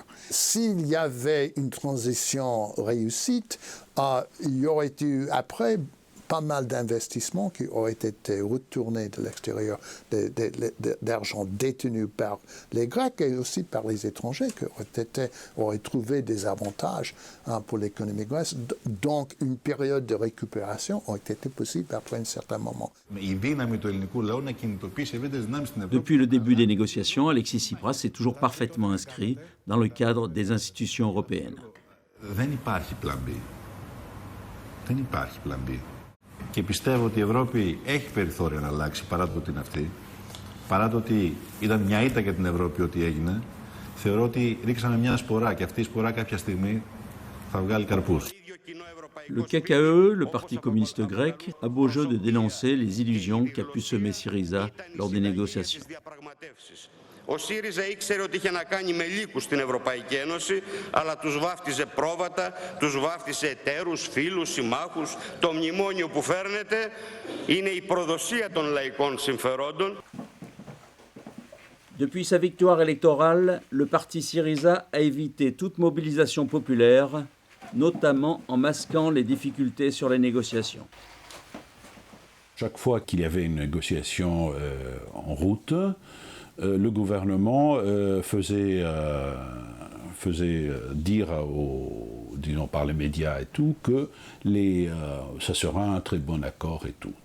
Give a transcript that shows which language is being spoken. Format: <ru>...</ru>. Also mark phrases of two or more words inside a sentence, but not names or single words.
<fr>S'il y avait une transition réussite, il y aurait eu après pas mal d'investissements qui auraient été retournés de l'extérieur, d'argent détenu par les Grecs et aussi par les étrangers qui auraient trouvé des avantages pour l'économie grecque. Donc une période de récupération aurait été possible après un certain moment. Depuis le début des négociations, Alexis Tsipras est toujours parfaitement inscrit dans le cadre des institutions européennes.</fr> <el>Δεν υπάρχει</el> <en>plan B.</en> <el>Δεν υπάρχει</el> <en>plan B.</en> <el>Και πιστεύω ότι η Ευρώπη έχει περιθώρια να αλλάξει παρά το ότι είναι αυτή. Παρά το ότι ήταν μια ήττα για την Ευρώπη ό,τι έγινε, θεωρώ ότι ρίξαμε μια σπορά και αυτή η σπορά κάποια στιγμή θα βγάλει καρπούς.</el> <fr>Le KKE, le Parti communiste grec, a beau jeu de dénoncer les illusions qu'a pu semer Syriza lors des négociations.</fr> <el>Ο ΣΥΡΙΖΑ ήξερε ότι είχε να κάνει με λύκους στην Ευρωπαϊκή Ένωση, αλλά τους βάφτιζε πρόβατα, τους βάφτιζε εταίρους, φίλους, συμμάχους. Το μνημόνιο που φέρνετε είναι η προδοσία των λαϊκών συμφερόντων.</el> <fr>Depuis sa victoire électorale, le parti Syriza a évité toute mobilisation populaire, notamment en masquant les difficultés sur les négociations. Chaque fois qu'il y avait une négociation en route, le gouvernement faisait dire, disons par les médias et tout, que ça sera un très bon accord et tout.</fr>